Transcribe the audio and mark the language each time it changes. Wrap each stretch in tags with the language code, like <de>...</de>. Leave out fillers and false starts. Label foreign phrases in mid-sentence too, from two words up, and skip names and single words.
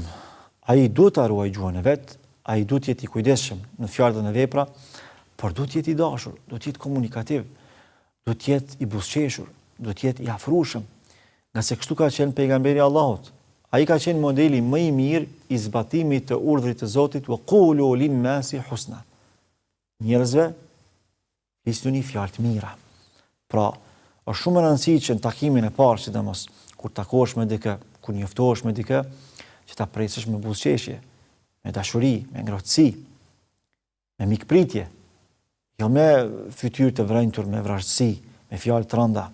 <sq>Ai duhet ta ruajë gjuhën e vet, ai duhet të jetë i kujdesshëm në fjalë dhe në vepra, por duhet të jetë i dashur, duhet të jetë komunikativ, duhet të jetë i buzëqeshur, duhet të jetë i afrueshëm. Nga se kështu ka qenë pejgamberi Allahut. Ai ka qenë modeli më i mirë i zbatimit të urdhrit të Zotit,</sq> <ar>وقولوا للناس حسنا.</ar> <sq>Njerëzve flisni fjalë të mira. Pra, është shumë e rëndësishme që në takimin e parë, sidomos kur takohesh me dikë, kur njoftohesh me dikë, që ta presësh me buzëqeshje, me dashuri, me ngrohtësi, me mikpritje, jo me fytyrë të vrenjtur, me vrasësi, me fjalë të rënda.</sq>